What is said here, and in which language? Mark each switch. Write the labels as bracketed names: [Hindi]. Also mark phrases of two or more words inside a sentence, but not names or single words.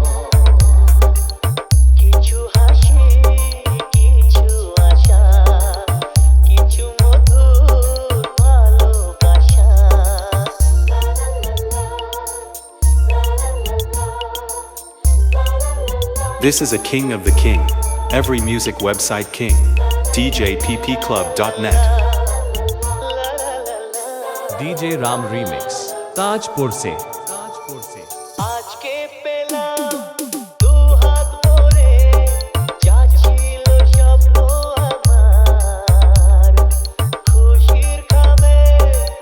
[Bangla] কিছু হাসি কিছু আশা কিছু মধুর ভালোবাসা [English] This is a king of the king. Every music website king. DJPPClub.net. DJ Ram Remix. [Hindi] ताजपुर से [Bangla] আজকে পেলাম দু হাত ভরে যা ছিল স্বপ্ন আমার খুশির খামে